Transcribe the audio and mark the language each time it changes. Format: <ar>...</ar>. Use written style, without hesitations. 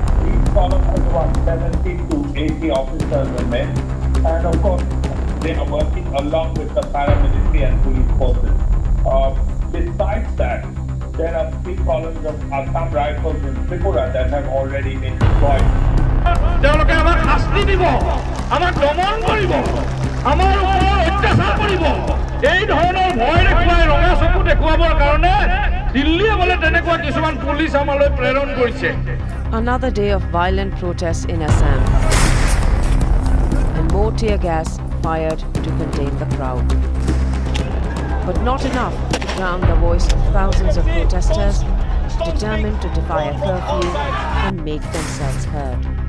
<en>Each column has about 70 to 80 officers and men, and of course they are working along with the paramilitary and police forces. Besides that, there are 3 columns of Assam rifles in Tripura that have already been deployed.</en> <as>তেওঁলোকে আমাক শাস্তি দিব, আমাক দমন কৰিব, আমাৰ ওপৰত অত্যাচাৰ কৰিব। এই ধৰণৰ ভয় দেখুৱাই ৰঙা চকু দেখুৱাবৰ কাৰণে দিল্লীয়ে বোলে তেনেকুৱা কিছুমান পুলিচ আমালৈ প্ৰেৰণ কৰিছে।</as> <en>Another day of violent protests in Assam, and more tear gas fired to contain the crowd. But not enough to drown the voice of thousands of protesters determined to defy a curfew and make themselves heard.</en>